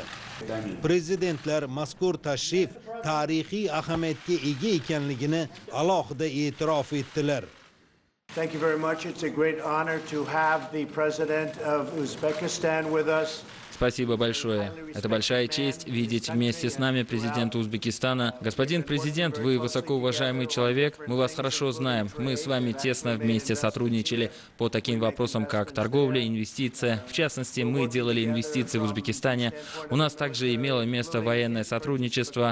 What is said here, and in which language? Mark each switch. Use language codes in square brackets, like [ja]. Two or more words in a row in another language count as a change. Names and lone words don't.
[uz] Prezidentlar mazkur tashrif tarixiy ahamiyatga ega ekanligini alohida e'tirof etdilar. [en] Thank you very much. It's a great honor to have the President of Uzbekistan with us. [ru] Спасибо большое. Это большая честь видеть вместе с нами президента Узбекистана. Господин президент, вы высокоуважаемый человек, мы вас хорошо знаем. Мы с вами тесно вместе сотрудничали по таким вопросам, как торговля, инвестиция. В частности, мы делали инвестиции в Узбекистане. У нас также имело место военное сотрудничество.